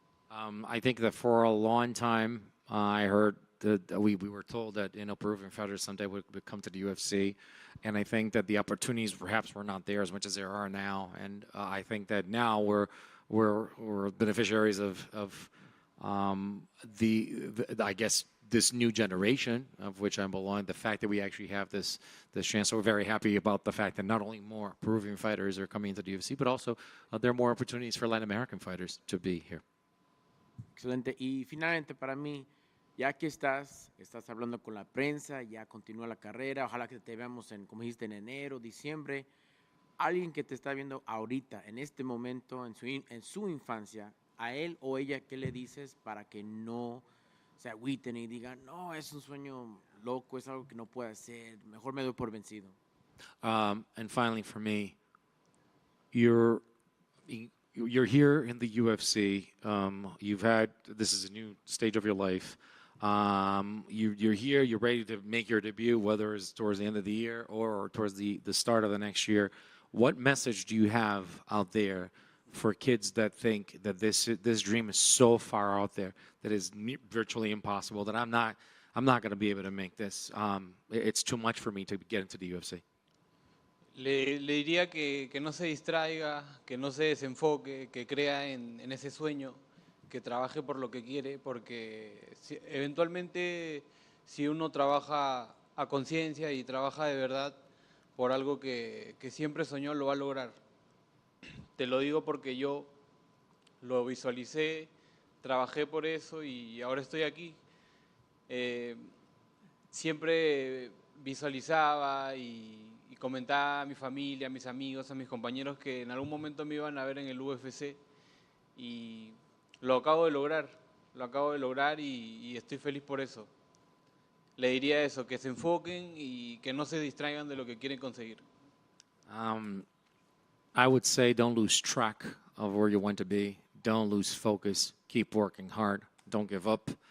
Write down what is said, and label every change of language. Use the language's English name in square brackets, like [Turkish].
[English] I think that for a long time, I heard that we were told that Peruvian fighters someday would come to the UFC, and I think that the opportunities perhaps were not there as much as there are now, and I think that now we're beneficiaries of I guess this new generation of which I belong, the fact that we actually have this chance. So we're very happy about the fact that not only more Peruvian fighters are coming into the UFC, but also there are more opportunities for Latin American fighters to be here. [Spanish] Excelente. Y finalmente para mí, ya que estás hablando con la prensa, ya continúa la carrera, ojalá que te veamos como dijiste, en enero, diciembre. Alguien que te está viendo ahorita, en este momento, en su infancia, a él o ella, ¿qué le dices para que no se agüiten y digan, no, es un sueño loco, es algo que no puede hacer, mejor me doy por vencido? [English] And finally, for me, you're here in the UFC. This is a new stage of your life. You're here, you're ready to make your debut, whether it's towards the end of the year or towards the start of the next year. What message do you have out there for kids that think that this dream is so far out there that is virtually impossible, that I'm not going to be able to make this? It's too much for me to get into the UFC. [Spanish] Le diría que no se distraiga, que no se desenfoque, que crea en ese sueño, que trabaje por lo que quiere, porque eventualmente si uno trabaja a conciencia y trabaja de verdad por algo que siempre soñó, lo va a lograr. Te lo digo porque yo lo visualicé, trabajé por eso y ahora estoy aquí. Siempre visualizaba y comentaba a mi familia, a mis amigos, a mis compañeros que en algún momento me iban a ver en el UFC, y lo acabo de lograr y estoy feliz por eso. Le diría eso, que se enfoquen y que no se distraigan de lo que quieren conseguir. [English] I would say don't lose track of where you want to be. Don't lose focus. Keep working hard. Don't give up.